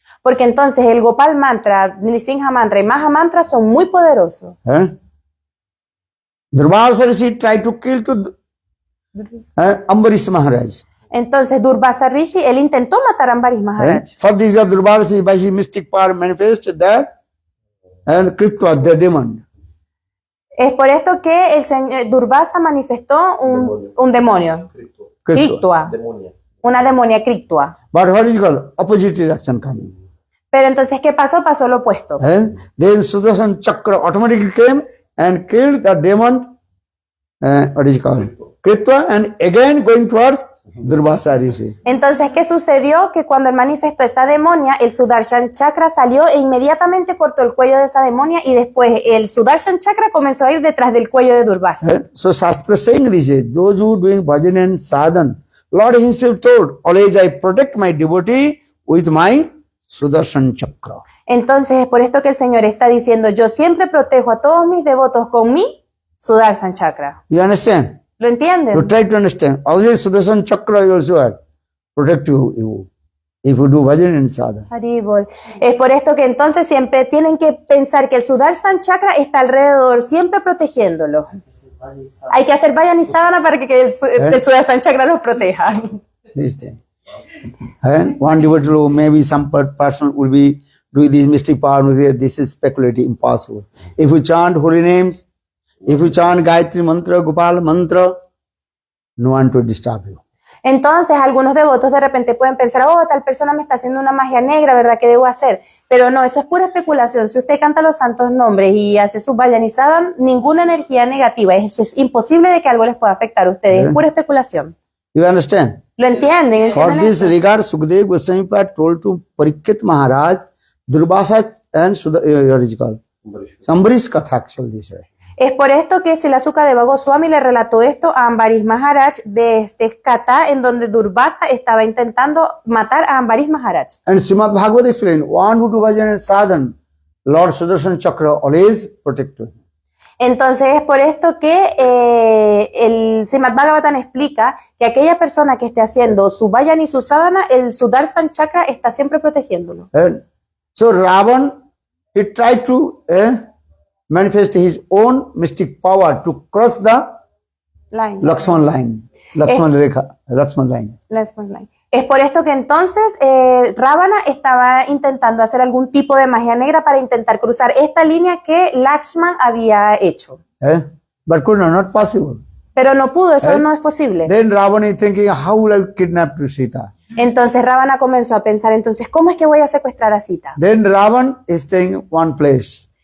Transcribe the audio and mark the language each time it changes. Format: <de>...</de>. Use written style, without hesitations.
<es>Porque entonces el Gopal Mantra, Nrsimha Mantra y Maha Mantra son muy poderosos.</es> <en>Durvasa Rishi tried to kill to Ambarish Maharaj.</en> <es>Entonces, Durvasa Rishi, él intentó matar a Ambarish Maharaj.</es> <en>For this, Durvasa Rishi, by his mystic power, manifested that and Kritva, the demon.</en> <es>Es por esto que el señor Durvasa manifestó un demonio. Kritva. Demonia. Una demonia Kritva.</es> <en>But what is called? Opposite reaction coming.</en> <es>Pero entonces, ¿qué pasó? Pasó lo opuesto.</es> <en>Then Sudarshan Chakra automatically came and killed the demon, what is it called? Kritva, and again going towards Durvasa Rishi.</en> <es>Entonces, ¿qué sucedió? Que cuando él manifestó esa demonia, el Sudarshan Chakra salió e inmediatamente cortó el cuello de esa demonia y después el Sudarshan Chakra comenzó a ir detrás del cuello de Durvasa.</es> <en>So Shastra saying this, those who doing bhajan and sadhan, Lord himself told, always I protect my devotee with my Sudarshan Chakra.</en> <es>Entonces, es por esto que el Señor está diciendo, yo siempre protejo a todos mis devotos con mi Sudarshan Chakra.</es> <en>You understand?</en> <es>¿Lo entienden?</es> <en>You try to understand. Always Sudarshan Chakra is also protect you if you do bhajan and sadhan. Haribol.</en> <es>Es por esto que entonces siempre tienen que pensar que el Sudarshan Chakra está alrededor, siempre protegiéndolo. Hay que hacer vayan y sadhana para que el Sudarshan Chakra los proteja.</es> <en>This thing. And one devotee, maybe some person will be doing this mystic power. This is speculative, impossible. If you chant holy names, if you chant Gayatri Mantra, Gopal Mantra, no one to disturb you.</en> <es>Entonces, algunos devotos de repente pueden pensar, oh, tal persona me está haciendo una magia negra, ¿verdad? ¿Qué debo hacer? Pero no, eso es pura especulación. Si usted canta los santos nombres y hace su vayan y sadhan, ninguna energía negativa. Eso es imposible de que algo les pueda afectar a ustedes. Es pura especulación.</es> <en>You understand?</en> <es>¿Lo entienden?</es> <en>For</en> <es>¿Entienden</es> <en>this</en> <es>eso?</es> <en>regard, Sukadeva Goswami told to Parikshit Maharaj, Durvasa and what is it called? Ambarish Katha, actually this way.</en> <es>Es por esto que Sukadeva Goswami le relató esto a Ambarish Maharaj de este kata en donde Durvasa estaba intentando matar a Ambarish Maharaj.</es> <en>And Srimad Bhagavad explained, one who do bhajan and sadhan, Lord Sudarshan Chakra always protect him.</en> <es>Entonces es por esto que el Srimad Bhagavatam explica que aquella persona que esté haciendo su vayan y su sadhana, el Sudarshan Chakra está siempre protegiéndolo.</es> <en>And so Ravan, he tried to manifest his own mystic power to cross the Lakshman line. Lakshman Rekha, Lakshman line.</en> <es>Es por esto que entonces Ravana estaba intentando hacer algún tipo de magia negra para intentar cruzar esta línea que Lakshman había hecho.</es> <en>But could not possible.</en> <es>Pero no pudo, eso no es posible.</es> <en>Then Ravana is thinking, how will I kidnap Sita?</en> <es>Entonces Ravana comenzó a pensar, entonces, ¿cómo es que voy a secuestrar a Sita?</es> <en>Then Ravan is staying one place.</en>